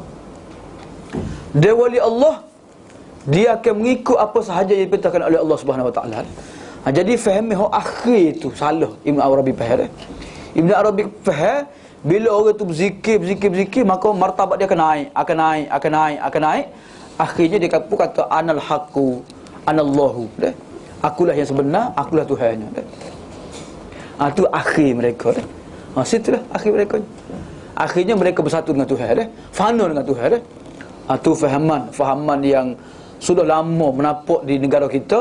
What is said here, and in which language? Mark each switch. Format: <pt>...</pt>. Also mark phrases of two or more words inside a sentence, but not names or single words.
<ms>Dia wali Allah, dia akan mengikut apa sahaja yang diperintahkan oleh</ms> <ar>الله سبحانه وتعالى.</ar> <ms>Jadi faham hak akhir tu salah Ibn Arabi faham. Ibn Arabi faham bila orang tu berzikir maka martabat dia akan naik. Akhirnya dia kata</ms> <ar>أنا الحق أنا الله.</ar> <ms>Akulah yang sebenar, akulah Tuhannya. Itu akhir mereka dah. Situlah akhir mereka. Akhirnya mereka bersatu dengan Tuhan dah. Fana dengan Tuhan dah. Itu fahaman yang sudah lama menapak di negara kita.</ms>